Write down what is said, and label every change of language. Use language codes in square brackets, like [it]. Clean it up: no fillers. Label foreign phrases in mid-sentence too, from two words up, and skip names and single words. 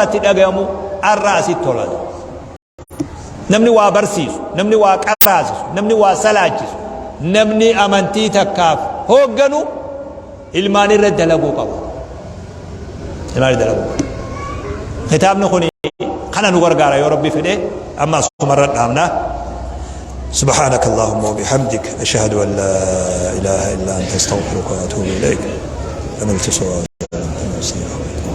[om] itti dhagayamu arraa asitti tolata namni waa barsiisu namni waa qaraasisu namni waa salaachisu namni amantii takkaaf hoogganu ilmaan irra dalaguu qaba ilmaan irra dalaguu kitaabni kun kana nu gargaara yoo rabbi fedhe amma sumarra dhaamna [ar] سبحانك اللهم وبحمدك أشهد أن لا إله إلا أنت أستغفرك وأتوب إليك أملت صواب